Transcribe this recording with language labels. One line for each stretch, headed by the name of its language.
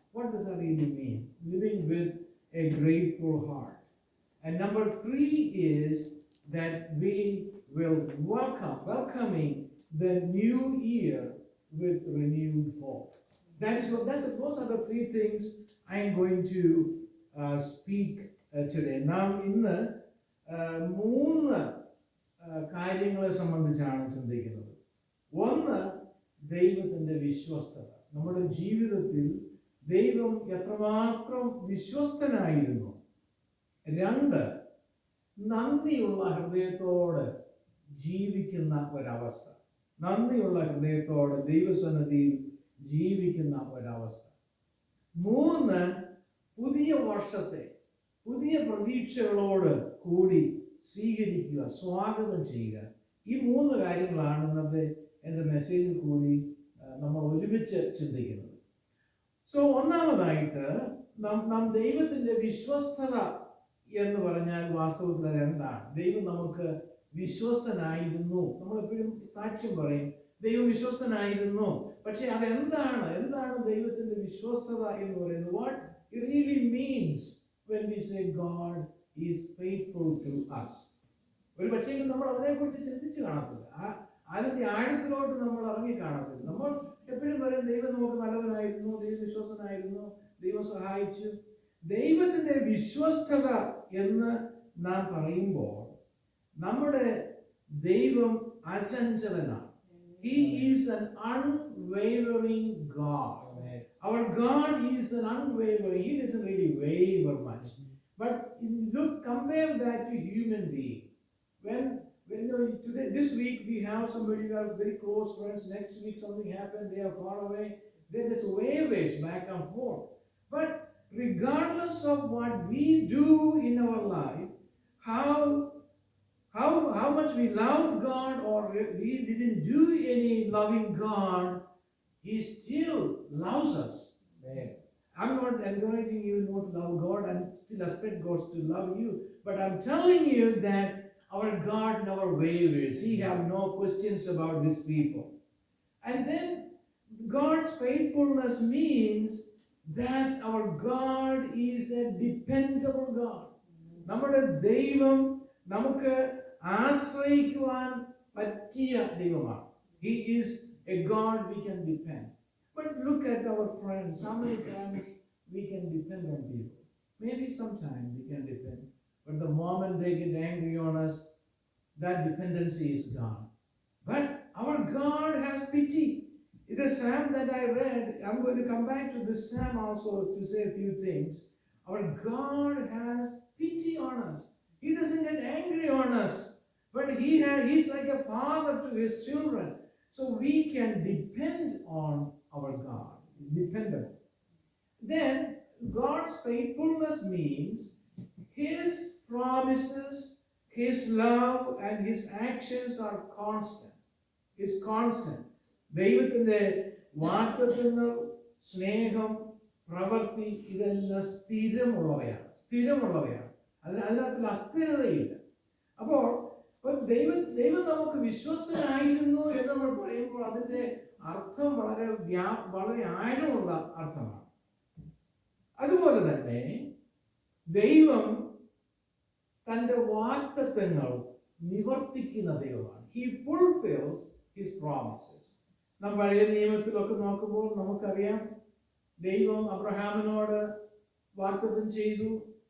English: What does that really mean? Living with a grateful heart. And number three is that we will welcoming the new year with renewed hope. Those are the three things I am going to speak today. Now,
Malayalam: ഇന്ന് മൂന്ന് കാര്യങ്ങളെ സംബന്ധിച്ചാണ് ചിന്തിക്കുന്നത്. ഒന്ന്, ദൈവത്തിന്റെ വിശ്വസ്തത. നമ്മുടെ ജീവിതത്തിൽ ദൈവം എത്രമാത്രം വിശ്വസ്തനായിരുന്നു. രണ്ട്, നന്ദിയുള്ള ഹൃദയത്തോട് ജീവിക്കുന്ന ഒരവസ്ഥ. നന്ദിയുള്ള ഹൃദയത്തോട് ദൈവസന്നിധിയിൽ ജീവിക്കുന്ന ഒരവസ്ഥ. മൂന്ന്, പുതിയ വർഷത്തെ പുതിയ പ്രതീക്ഷകളോട് കൂടി സ്വീകരിക്കുക, സ്വാഗതം ചെയ്യുക. ഈ മൂന്ന് കാര്യങ്ങളാണ് ഇന്നത്തെ എൻ്റെ മെസ്സേജിൽ കൂടി നമ്മൾ ഒരുമിച്ച് ചിന്തിക്കുന്നത്. സോ ഒന്നാമതായിട്ട് നാം ദൈവത്തിൻ്റെ വിശ്വസ്തത എന്ന് പറഞ്ഞാൽ വാസ്തവത്തിൽ അത് എന്താണ്? ദൈവം നമുക്ക് വിശ്വസ്തനായിരുന്നു. നമ്മളെപ്പോഴും സാക്ഷ്യം പറയും, ദൈവം വിശ്വസ്തനായിരുന്നു. പക്ഷെ എന്താണ് ദൈവത്തിന്റെ വിശ്വസ്തത എന്ന് പറയുന്നത്?
English: What it really means when we say God is faithful to us.
Malayalam: ഒരു പക്ഷേ നമ്മൾ അതിനെക്കുറിച്ച് ചിന്തിച്ച് കാണത്തില്ല, അതിന്റെ ആഴത്തിലോട്ട് നമ്മൾ ഇറങ്ങി കാണത്തില്ല. നമ്മൾ എപ്പോഴും പറയും ദൈവം നമുക്ക് നല്ലവനായിരുന്നു, ദൈവം വിശ്വസ്തനായിരുന്നു, ദൈവം സഹായിച്ചു. ദൈവത്തിന്റെ വിശ്വസ്തത എന്ന് നാം പറയുമ്പോൾ നമ്മുടെ ദൈവം അചഞ്ചലനാണ്.
English: He is an unwavering God. Our God is an unwavering. He doesn't really waver much. But compare that to human being. When today, this week we have somebody who are very close friends. Next week something happened, they are far away. Then it's waves back and forth. But regardless of what we do in our life, how much we love God or we didn't do any loving God, He still loves us. Amen. I'm not encouraging you not to love God and still expect God to love you. But I'm telling you that our God never wavers. He have no questions about His people. And then God's faithfulness means that our God is a dependable God.
Malayalam: നമ്മുടെ ദൈവം നമുക്ക് ആശ്രയിക്കുവാൻ പറ്റിയ ദൈവമാണ്.
English: He is a God we can depend. But look at our friends. How many times we can depend on people? Maybe sometimes we can depend. But the moment they get angry on us, that dependency is gone. But our God has pity. In the psalm that I read, I'm going to come back to this psalm also to say a few things. Our God has pity on us. He doesn't get angry on us. But He's like a father to His children. So we can depend on our God. Dependable. Then God's faithfulness means His promises, His love and His actions are constant. Is constant.
Malayalam: ദൈവത്തിന്റെ വാഗ്ദത്തങ്ങൾ, സ്നേഹം, പ്രവൃത്തി ഇതെല്ലാം സ്ഥിരമുള്ളവയാണ്. അതിനകത്തിൽ അസ്ഥിരതയില്ല. അപ്പോൾ ദൈവം നമുക്ക് വിശ്വസ്തനായിരുന്നു എന്ന് നമ്മൾ പറയുമ്പോൾ അതിന്റെ അർത്ഥം വളരെ ആഴമുള്ള അർത്ഥമാണ്. അതുപോലെ തന്നെ ദൈവം തന്റെ വാഗ്ദത്തങ്ങൾ നിവർത്തിക്കുന്ന ദൈവമാണ്.
English: He fulfills his promises.
Malayalam: നാം പഴയ നിയമത്തിലൊക്കെ നോക്കുമ്പോൾ നമുക്കറിയാം, ദൈവം അബ്രഹാമിനോട് വാഗ്ദത്തം ചെയ്തു.